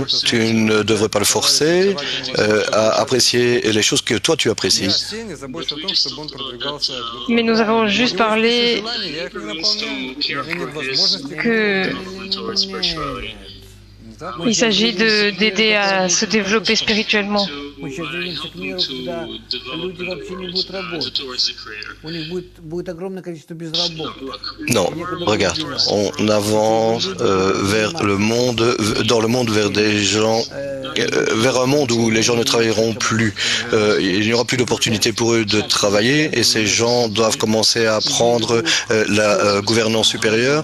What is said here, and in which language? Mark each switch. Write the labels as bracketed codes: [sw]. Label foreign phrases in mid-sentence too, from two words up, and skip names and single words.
[fr] Tu ne devrais pas le forcer à apprécier les choses que toi tu apprécies. Mais nous avons juste parlé que il s'agit d'aider à se développer spirituellement. [ru] Мы сейчас движемся к миру, когда люди вообще не будут работать. У них будет огромное количество безработных. [fr] Non, regarde, on avance vers le monde, dans le monde vers des gens, vers un monde où les gens ne travailleront plus. Il n'y aura plus d'opportunités pour eux de travailler et ces gens doivent commencer à apprendre la gouvernance supérieure.